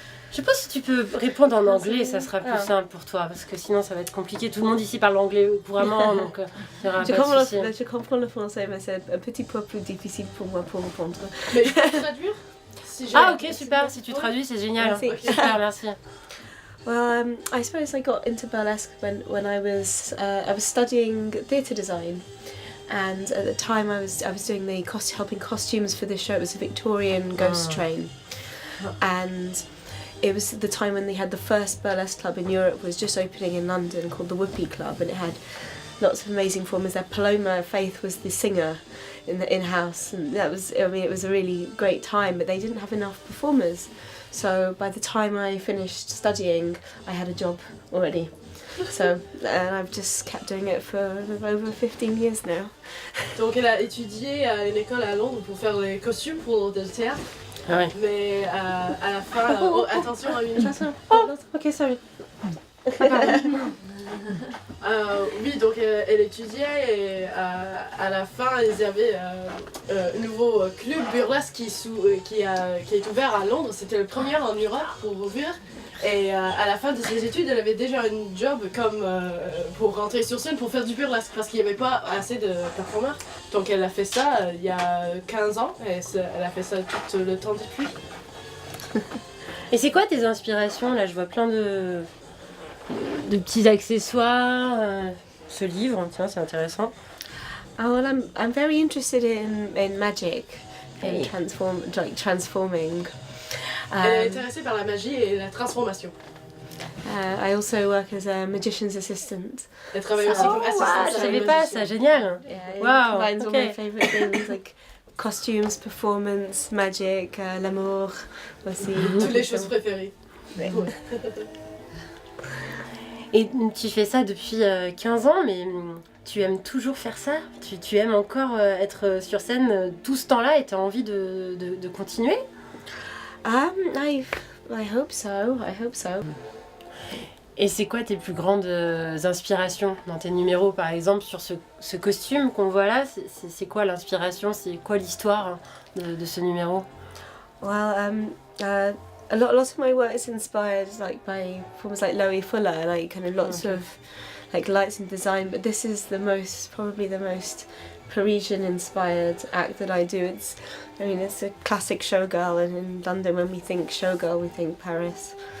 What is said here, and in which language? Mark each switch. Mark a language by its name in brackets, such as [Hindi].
[French] Je sais pas si tu peux répondre en anglais, ça sera plus simple pour toi, parce que sinon ça va être compliqué. Tout le monde ici parle anglais couramment, donc il y aura pas de souci. Je comprends le français, mais c'est un petit peu plus difficile pour moi pour répondre. Mais je peux traduire si ok, super, si tu traduis, c'est génial. Merci. Okay. Super, merci. [English] Well, I suppose I got into burlesque when I was studying theatre design, and at the time I was doing the helping costumes for this show. It was a Victorian ghost train, and it was the time when they had the first burlesque club in Europe was just opening in London called the Whoopee Club, and it had lots of amazing performers there. Paloma Faith was the singer in the in-house, and that was, I mean, it was a really great time, but they didn't have enough performers. So by the time I finished studying, I had a job already. So, and I've just kept doing it for over 15 years now. [French] Donc elle a étudié à une école à Londres pour faire les costumes pour le théâtre. Ah ouais. Mais à la fin, attention à une... [English] Ok, sorry. [French] Oui, donc elle étudiait et à la fin, ils avaient un nouveau club burlesque qui est ouvert à Londres. C'était le premier en Europe pour ouvrir. Et à la fin de ses études, elle avait déjà un job comme pour rentrer sur scène pour faire du burlesque parce qu'il n'y avait pas assez de performeurs. Donc elle a fait ça il y a 15 ans et elle a fait ça tout le temps depuis. Et c'est quoi tes inspirations? Là, je vois plein de petits accessoires. Ce livre, tiens, c'est intéressant. [English] Oh, well, I'm very interested in magic and transforming. [French] Elle est intéressée par la magie et la transformation. [English] I also work as a magician's assistant. [French] Elle travaille aussi comme assistante. Je savais pas, c'est génial. [English] Yeah, it Wow, combines all okay. my favourite things like costumes, performance, magic, [French] l'amour aussi. Toutes les choses préférées. Ouais. Ouais. Et tu fais ça depuis 15 ans, mais tu aimes toujours faire ça? Tu aimes encore être sur scène tout ce temps-là et tu as envie de continuer? [English] I hope so. [French] Et c'est quoi tes plus grandes inspirations dans tes numéros, par exemple, sur ce costume qu'on voit là? C'est quoi l'inspiration? C'est quoi l'histoire de ce numéro? [English] Well, a lot of my work is inspired like by performers like Loie Fuller, like kind of lots of like lights and design. But this is probably the most Parisian-inspired act that I do. It's a classic showgirl, and in London, when we think showgirl, we think Paris.